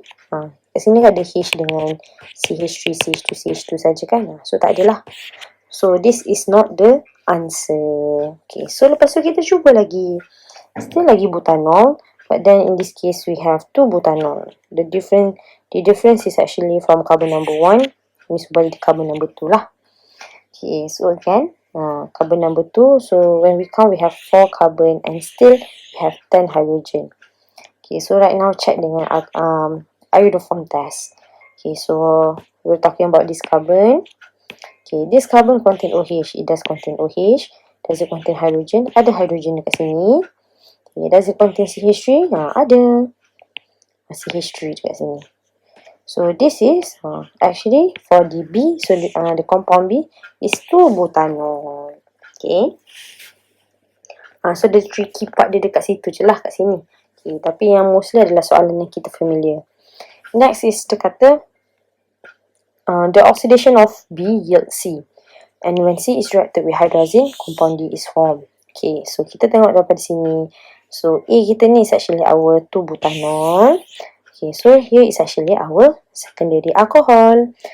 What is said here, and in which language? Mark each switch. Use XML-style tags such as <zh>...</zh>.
<ms>Kat sini ada H dengan CH3, CH2, CH2 saja kan? So tak adalah.</ms> <en>So this is not the answer. Okay, so</en> <ms>lepas tu kita cuba lagi.</ms> <en>Still lagi butanol. But then in this case we have 2 butanol. The difference is actually from carbon number 1.</en> <ms>Ini sebagai</ms> <en>carbon number 2 lah. Okay, so again, carbon number 2. So when we count, we have 4 carbon and still we have 10 hydrogen. Okay, so right now check dengan iodoform test. Okay, so we're talking about this carbon. Okay, this carbon contain OH. It does contain OH. Does it contain hydrogen?</en> <ms>Ada hydrogen dekat sini.</ms> <en>Okay, does it contain CH3?</en> <ms>Ada CH3 dekat sini.</ms> <en>So this is actually for the B, so the compound B is 2 butanol.</en> <ms>Okay.</ms> <en>So the tricky part</en> <ms>dia dekat situ je lah, kat sini. Okay, tapi yang mostly adalah soalan yang kita familiar.</ms> <en>Next is</en> <ms>dia kata</ms> <en>the oxidation of B yields C. And when C is reacted with hydrazine, compound D is formed. Okay, so</en> <ms>kita tengok daripada sini.</ms> <en>So A kita ni is actually our 2 butanol. Okay, so here is actually our secondary alcohol.</en>